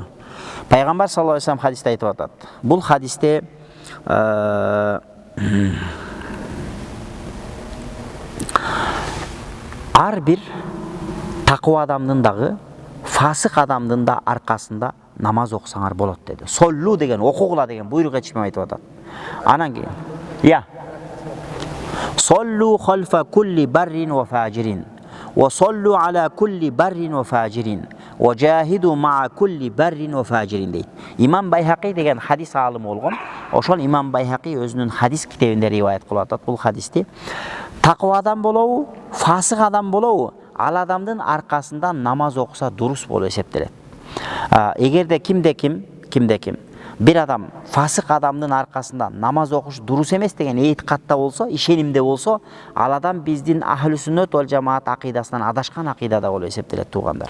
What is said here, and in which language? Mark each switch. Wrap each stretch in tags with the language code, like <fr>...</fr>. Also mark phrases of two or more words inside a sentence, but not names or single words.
<ky>Пайгамбар</ky> <ar>صلى الله عليه وسلم</ar> <ky>хадисте айтып атат. Бул хадисте ар бир такыба адамдын дагы, фасык адамдын да аркасында намаз окусаңар болот деди. Соллу деген, окугула деген буйрук этишмем айтып атат. Анан кийин,</ky> <ar>يا صلوا خلف كل بر وفاجر. وصلوا على كل بر وفاجر. وجاهدوا مع كل بر وفاجر дейт.</ar> <ky>Имам Байхақи деген хадис алымы болгон. Ошол Имам Байхақи өзүнүн хадис китебинде риваят кылып атат бул хадисти. Такыба адам болобу, фасык адам болобу, ал адамдын аркасында намаз окуса дурус болуп эсептелет. Эгерде кимде ким бир адам фасык адамдын аркасында намаз окуш дурус эмес деген эйтикатта болсо, ишенимде болсо, ал адам биздин</ky> <ar>أهل السنة والجماعة</ar> <ky>акыйдасынан адашкан акыйдада болуп эсептелет туугандар.</ky>